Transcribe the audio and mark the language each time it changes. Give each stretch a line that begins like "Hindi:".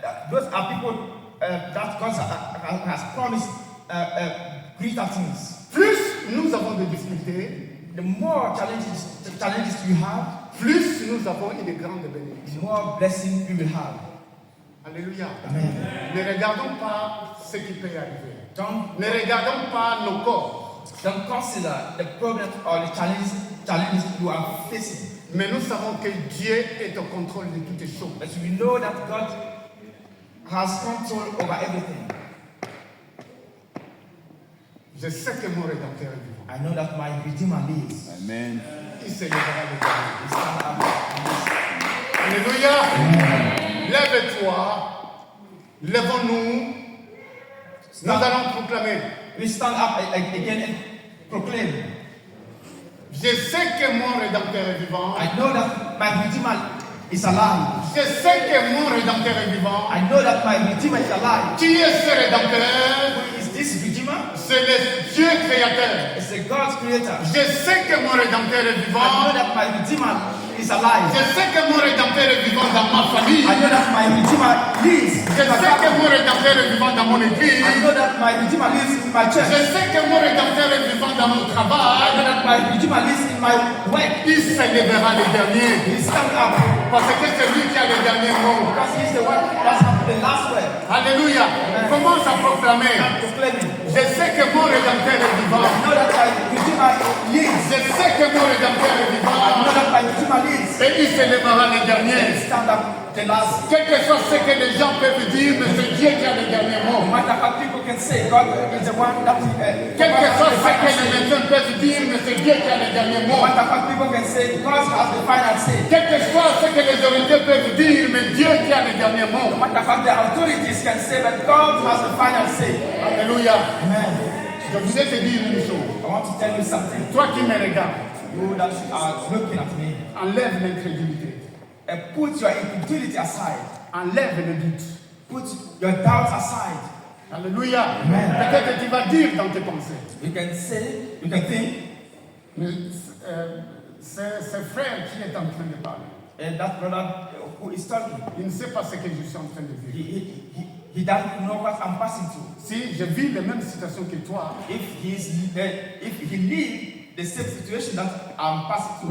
English: those are people that God has promised greater things.
French: Plus nous avons de difficultés,
English: The more challenges you have,
French: plus nous avons une grande bénédiction.
English: the more blessing you will have. Alléluia. Amen.
French: Ne regardons pas ce qui peut arriver.
English: Don't,
French: Ne regardons pas nos corps.
English: don't consider the problems or the challenges you are facing.
French: Mais nous savons que Dieu est au contrôle de toutes les choses.
English: But we know that God has control over everything.
French: Je sais que mon Rédempteur est vivant.
English: I know that my Redeemer lives. Amen.
French: Il se lèvera le dernier.
English: He stand up and
French: Alléluia. Lève-toi. Lèvons-nous. Nous allons proclamer.
English: we stand up again and proclaim.
French: Je sais que mon Rédempteur est vivant.
English: I know that my Redeemer is alive.
French: Je sais que mon Rédempteur est vivant.
English: I know that my Redeemer is alive.
French: Qui est ce Rédempteur?
English: Who is this Redeemer?
French: C'est le Dieu créateur.
English: It's the God's creator.
French: Je sais que mon Rédempteur est
English: I know
French: vivant.
English: that my Redeemer is alive.
French: Je sais que mon Rédempteur est vivant dans ma famille.
English: I know that my Redeemer lives.
French: Je sais que mon Rédempteur est vivant dans mon église.
English: I know that my Redeemer lives in my church.
French: Je sais que mon Rédempteur est vivant dans mon
English: I know
French: travail.
English: that my Redeemer lives in my work.
French: Il se lèvera le dernier.
English: He stand up
French: Parce que c'est lui qui a le dernier mot.
English: because he is the one that's the last word.
French: Alléluia. Commence à proclamer.
English: I'm proclaiming.
French: Je sais que mon Rédempteur est vivant.
English: I know that my Redeemer lives.
French: Je sais que mon Rédempteur est
English: I know
French: vivant.
English: that my Redeemer lives.
French: Et il se lèvera le
English: He
French: dernier.
English: stand up the last.
French: Quel que soit ce que les gens peuvent dire, mais c'est Dieu qui a le dernier
English: No
French: mot.
English: matter what people can say, God is the one that
French: Quel que soit ce que les médecins peuvent dire, mais c'est Dieu qui a le dernier
English: no
French: mot.
English: matter what people can say, God has the final say.
French: Quel que soit ce que les autorités peuvent dire, mais Dieu qui a le dernier
English: No
French: mot.
English: matter what the authorities can say, but God has the final say. Alléluia. Amen.
French: Je voudrais te dire une chose.
English: I want to tell you something.
French: Toi qui me regardes,
English: You that are looking at me,
French: enlève l'incrédulité.
English: put your incredulity aside.
French: Enlève le doute.
English: Put your doubts aside. Alléluia. Amen.
French: Peut-être tu vas dire dans tes pensées.
English: You can say, you can think,
French: Mais c'est frère qui est en train de parler.
English: and that brother who is talking,
French: Il ne sait pas ce que je suis en train de vivre.
English: he doesn't know what I'm passing through.
French: Si je vis la même situation que toi,
English: If he live the same situation that I'm passing through.